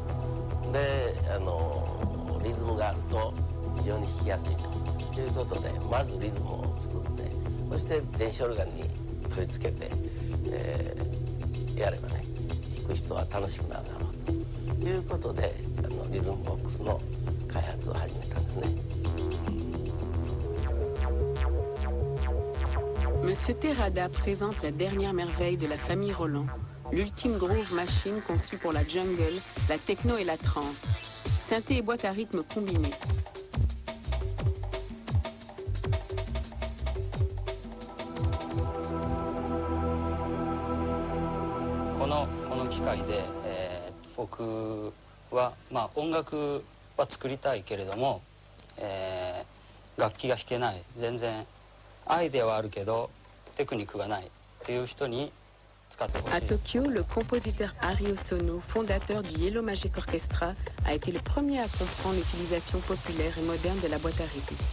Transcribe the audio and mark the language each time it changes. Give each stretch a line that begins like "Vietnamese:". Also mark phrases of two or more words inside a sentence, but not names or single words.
Japanese: でリズムがあると非常に弾きやすいということで、まずリズムを作って、そして電子オルガンに取り付けて、やればね、弾く人は楽しくなるだろうということでリズムボックスの開発を始めたんですね。
French: Monsieur Terrada présente la dernière merveille de la famille Roland, l'ultime
English: groove machine
French: conçue pour la jungle, la techno et la trance, synthé et boîte à rythme combinée. Dans ce
Japanese: 機械で、僕は音楽は作りたいけれども、楽器が弾けない、全然アイデアはあるけどテクニックがないっていう人に使ってほしい。
French: À Tokyo, le compositeur Ari Osono, fondateur du Yellow Magic Orchestra, a été le premier à comprendre l'utilisation populaire et moderne de la boîte à rythme.